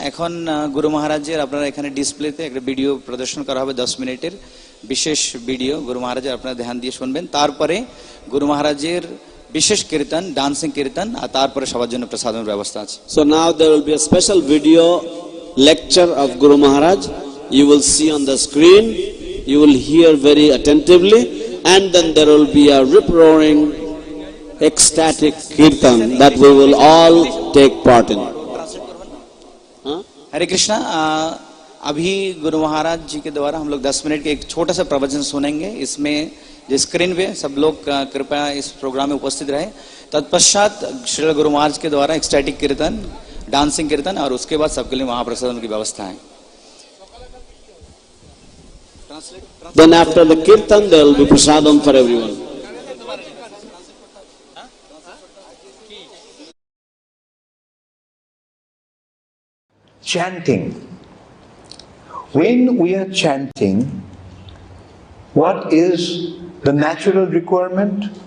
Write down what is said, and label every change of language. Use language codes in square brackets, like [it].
[bn] এখন গুরু মহারাজের আপনারা এখানে ডিসপ্লেতে একটা ভিডিও প্রদর্শন করা হবে 10 মিনিটের বিশেষ ভিডিও। গুরু মহারাজের আপনারা ধ্যান দিয়ে শুনবেন। তারপরে গুরু মহারাজের বিশেষ কীর্তন ডান্সিং কীর্তন আর তারপরে সবার জন্য প্রসাদের ব্যবস্থা আছে। [en] So now there will be a special video lecture of Guru Maharaj. You will see on the screen. You will hear very attentively, and then there will be a rip-roaring, ecstatic kirtan that we will all take part in. [hi] हरे कृष्णा। अभी गुरु महाराज जी के द्वारा हम लोग 10 minute के एक छोटा सा प्रवचन सुनेंगे। इसमें जो स्क्रीन पे सब लोग कृपया इस प्रोग्राम में उपस्थित रहे। तत्पश्चात श्री गुरु महाराज के द्वारा एक्सटैटिक कीर्तन डांसिंग कीर्तन और उसके बाद सबके लिए महाप्रसाद की व्यवस्था है। [en] Then after the kirtan there will be prasadam for everyone. Chanting. When we are chanting, what is the natural requirement?